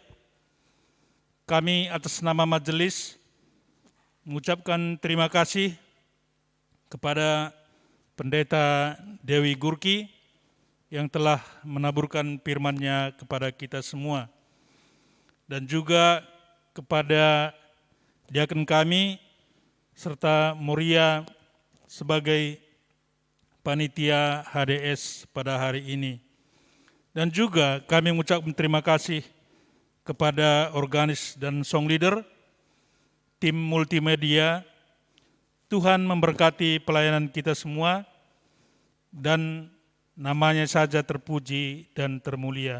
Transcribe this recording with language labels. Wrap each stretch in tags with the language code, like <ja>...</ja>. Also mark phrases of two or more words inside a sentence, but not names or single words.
<id>Kami atas nama majelis mengucapkan terima kasih kepada Pendeta Dewi Gurki yang telah menaburkan firman-Nya kepada kita semua. Dan juga kepada diaken kami serta Moria sebagai panitia HDS pada hari ini. Dan juga kami mengucapkan terima kasih kepada organis dan</id> <en>song leader,</en> <id>tim multimedia. Tuhan memberkati pelayanan kita semua dan namanya saja terpuji dan termulia.</id>